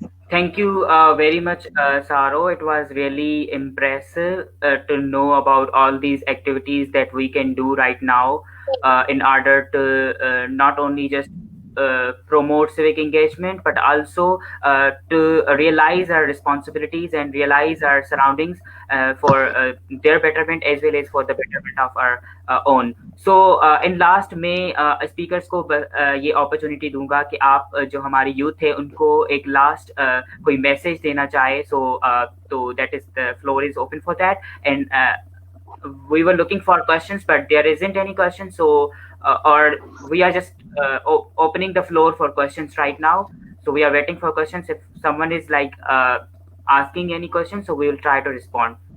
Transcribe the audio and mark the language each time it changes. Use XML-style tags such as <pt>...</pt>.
<en>Thank you very much, Saro. It was really impressive to know about all these activities that we can do right now in order to not only just promote civic engagement, but also to realize our responsibilities and realize our surroundings for their betterment as well as for the betterment of our own. So in last</en> <ur>میں speakers کو یہ opportunity دوں گا کہ آپ جو ہماری youth ہے ان کو ایک لاسٹ کوئی میسج دینا چاہے.</ur> <en>So that is the floor is open for that, and we were looking for questions but there isn't any questions, so or we are just opening the floor for questions right now. So we are waiting for questions. If someone is like asking any questions, so we will try to respond.</en>